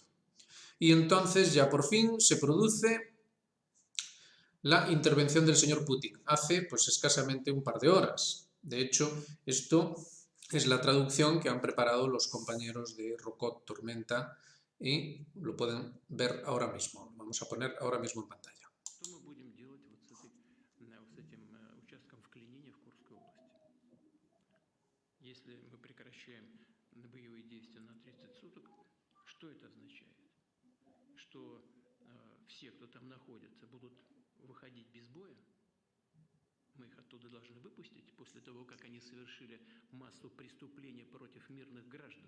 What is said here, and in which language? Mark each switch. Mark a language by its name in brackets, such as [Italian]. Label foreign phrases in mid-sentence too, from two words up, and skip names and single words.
[Spanish] Y entonces ya por fin se produce la intervención del señor Putin hace pues escasamente un par de horas. De hecho, esto es la traducción que han preparado los compañeros de Rokot Tormenta y lo pueden ver ahora mismo. Vamos a poner ahora mismo en pantalla. [Russian] Все, кто там находится, будут выходить без боя, мы их оттуда должны выпустить после того, как они совершили массу преступлений против мирных граждан.